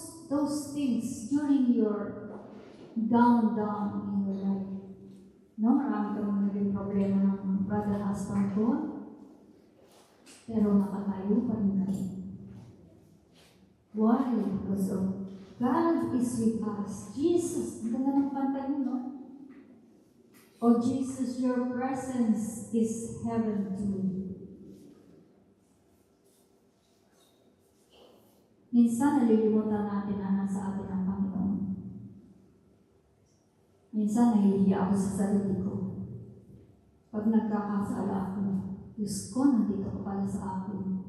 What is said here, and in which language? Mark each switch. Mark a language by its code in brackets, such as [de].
[en] Those things during your down in your life, [tl] No, marami kami naging problema ng brother husband ko. Pero nakatayo pa rin kami. [en] Why? Because of God is with us. [tl] Jesus, ang ganda ng kanta niyo, no? [en] Oh Jesus, your presence is heaven to me. [tl] Minsan nalilimutan natin na nasa atin ang Panginoon. Minsan nahihiya ako sa sarili ko. Pag nagkakasala ako, Diyos ko, nandito ka pala sa akin.